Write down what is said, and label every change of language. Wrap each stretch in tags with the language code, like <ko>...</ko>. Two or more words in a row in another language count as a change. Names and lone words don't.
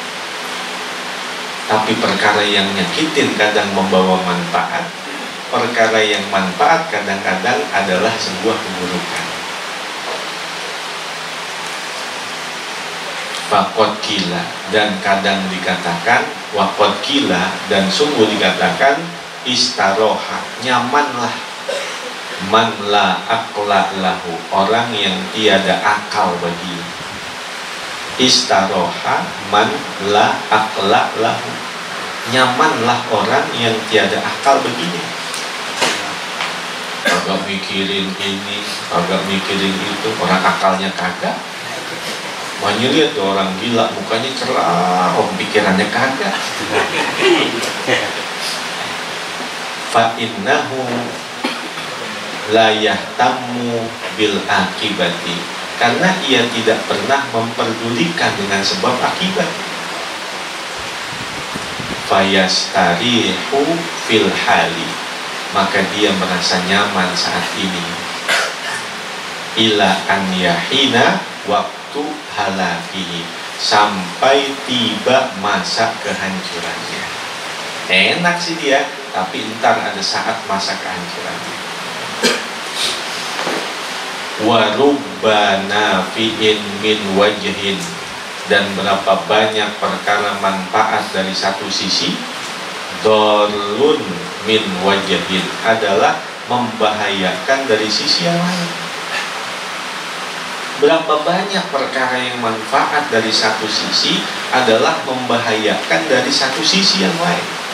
<id>Tapi perkara yang nyakitin kadang membawa manfaat. Perkara yang manfaat kadang-kadang adalah sebuah keburukan.</id> <ar>فقد قيل,</ar> <id>dan kadang dikatakan</id> <ar>وقد قيل,</ar> <id>dan sungguh dikatakan</id> <ar>استراح, nyamanlah, من لا عقل له,</ar> <id>orang yang tiada akal baginya.</id> <ar>استراح من لا عقل له,</ar> <id>nyamanlah orang yang tiada akal baginya. Agak mikirin ini, agak mikirin itu, orang akalnya kagak. Makanya lihat tuh orang gila, mukanya cerah, pikirannya kagak.</id> <ar>فإنه لا يهتم بالعاقبة,</ar> <id>karena ia tidak pernah memperdulikan dengan sebab akibat.</id> <ar>فيستريح في الحال,</ar> <id>maka dia merasa nyaman saat ini.</id> <ar>إلى أن يحين وقت هلاكه,</ar> <id>sampai tiba masa kehancurannya. Enak sih dia, tapi entar ada saat masa kehancurannya.</id> <ar>ورب نافع من وجه,</ar> <id>dan berapa banyak perkara manfaat dari satu sisi,</id> <ar>ضار من وجه,</ar> <id>adalah membahayakan dari sisi yang lain. Berapa banyak perkara yang manfaat dari satu sisi adalah membahayakan dari satu sisi yang lain.</id>